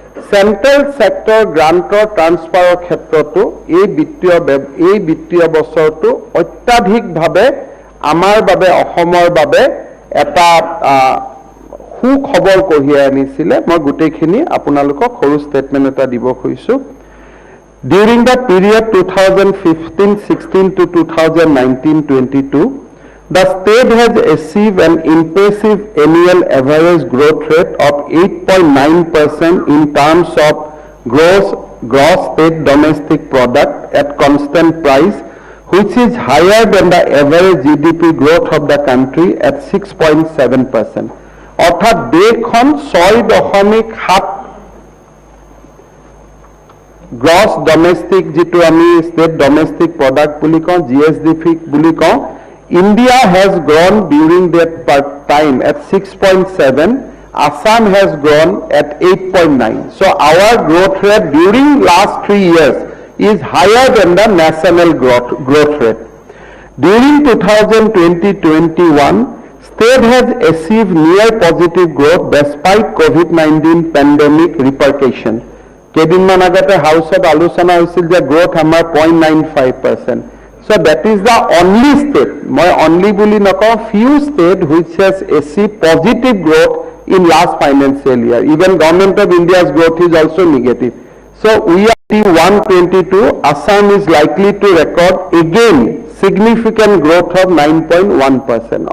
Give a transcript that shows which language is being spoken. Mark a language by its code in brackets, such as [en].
[as] Central sector গ্ৰাণ্টৰ ট্ৰান্সফাৰৰ ক্ষেত্ৰতো এই বিত্তীয় বছৰটো অত্যাধিকভাৱে আমাৰ বাবে, অসমৰ বাবে এটা সুখবৰ কঢ়িয়াই আনিছিলে। মই গোটেইখিনি আপোনালোকক সৰু ষ্টেটমেণ্ট এটা দিব খুজিছোঁ। [en] During the period 2015-16 to 2019-22, the state has achieved an impressive annual average growth rate of 8.9% in terms of gross state domestic product at constant price, which is higher than the average GDP growth of the country at 6.7%. [as] অৰ্থাৎ দেশখন 6.7 gross domestic, যিটো আমি state domestic product বুলি কওঁ, GSDP বুলি কওঁ, [en] India has grown during that time at 6.7. Assam has grown at 8.9. So our growth rate during last 3 years is higher than the national growth rate. During 2020-21, state has achieved near positive growth despite COVID-19 pandemic repercussion. [as] কেইদিনমান আগতে হাউচত আলোচনা হৈছিল যে growth আমাৰ 0.95%. [en] So that is the only state, [as] মই only বুলি নকওঁ, [en] few state which has achieved positive growth in last financial year. Even Government of India's growth is also negative. So we are 122, Assam is likely to record again significant growth of 9.1%.